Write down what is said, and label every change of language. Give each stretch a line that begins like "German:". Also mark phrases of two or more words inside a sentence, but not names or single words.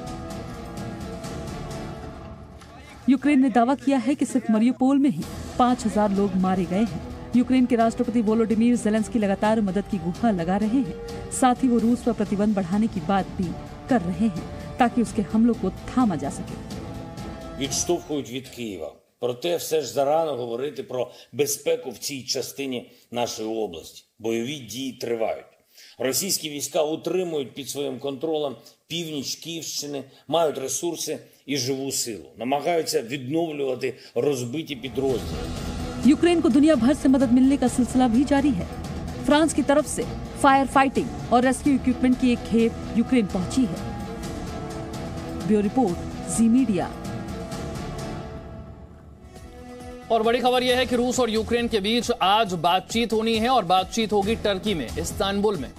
Hindi: यूक्रेन ने दावा किया है कि सिर्फ मारियोपोल में ही 5000 लोग मारे गए हैं। यूक्रेन के राष्ट्रपति वोलोडिमीर ज़ेलेंस्की लगातार मदद की गुहार लगा रहे हैं। साथ ही वो रूस पर प्रतिबंध बढ़ाने की बात भी कर रहे हैं ताकि उसके हमलों को थामा जा सके।
Ukrainian: Відштовхують від Києва. Проте все ж зарано говорити про безпеку в цій частині нашої області. Бойові дії тривають. Російські війська утримують під своїм контролем північ Київщини, мають ресурси і живу силу. Намагаються відновлювати розбиті підрозділи.
Hindi: यूक्रेन को दुनिया भर से मदद मिलने का सिलसिला भी जारी है। फ्रांस की तरफ से
English: fire fighting
Hindi: और
English: rescue equipment
Hindi: की एक खेप यूक्रेन पहुंची है।
English: bureau report,
Hindi: जी मीडिया। और बड़ी खबर यह है कि रूस और यूक्रेन के बीच आज बातचीत होनी है और बातचीत होगी टर्की में, इस्तांबुल में।